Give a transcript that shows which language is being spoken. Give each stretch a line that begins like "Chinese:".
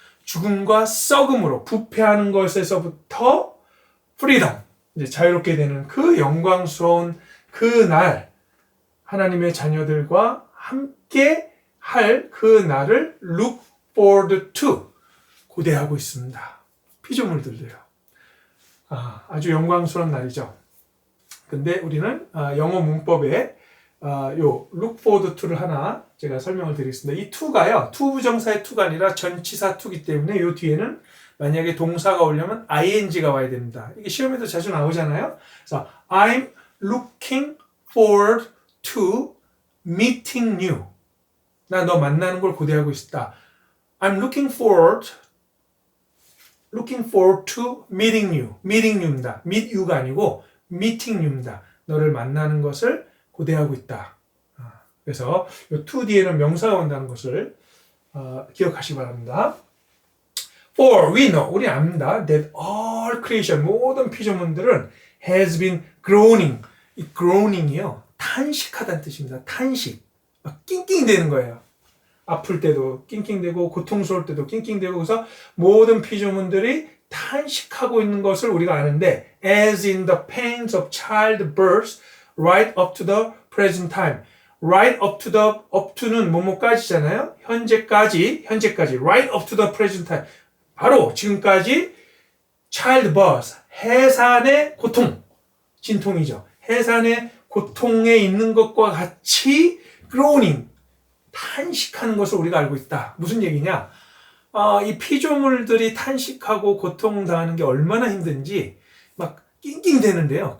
Korean: 죽음과 썩음으로 부패하는 것에서부터 freedom, 이제 자유롭게 되는 그 영광스러운 그 날 하나님의 자녀들과 함께 할 그 날을
English: look forward to,
Korean: 고대하고 있습니다. 피조물들도요. 아주 영광스러운 날이죠. 근데 우리는 영어 문법에 요 look forward to를 하나 제가 설명을 드리겠습니다. 이 to가요. to 부정사의 to가 아니라 전치사 to이기 때문에 요 뒤에는 만약에 동사가 오려면 ing가 와야 됩니다. 이게 시험에도 자주 나오잖아요.
English: 그래서 I'm looking forward to meeting you.
Korean: 나 너 만나는 걸 고대하고 있다.
English: I'm looking forward to meeting you. meeting you입니다. meet you가 아니고 meeting you입니다.
Korean: 너를 만나는 것을 고대하고 있다. 그래서 이 to 뒤에는 명사가 온다는 것을 기억하시기 바랍니다.
English: For we know,
Korean: 우리 압니다.
English: That all creation,
Korean: 모든 피조물들은
English: has been groaning.
Korean: 이 groaning이요. 탄식하다는 뜻입니다. 탄식. 막 낑낑대는 거예요. 아플 때도 낑낑대고 고통스러울 때도 낑낑대고 그래서 모든 피조물들이 탄식하고 있는 것을 우리가 아는데
English: as in the pains of childbirth right up to the present time.
Korean: right up to는 뭐뭐까지잖아요. 현재까지
English: right up to the present time.
Korean: 바로 지금까지 childbirth, 해산의 고통, 진통이죠. 해산의 고통에 있는 것과 같이 groaning, 탄식하는 것을 우리가 알고 있다. 무슨 얘기냐? 이 피조물들이 탄식하고 고통당하는 게 얼마나 힘든지 막 낑낑대는데요.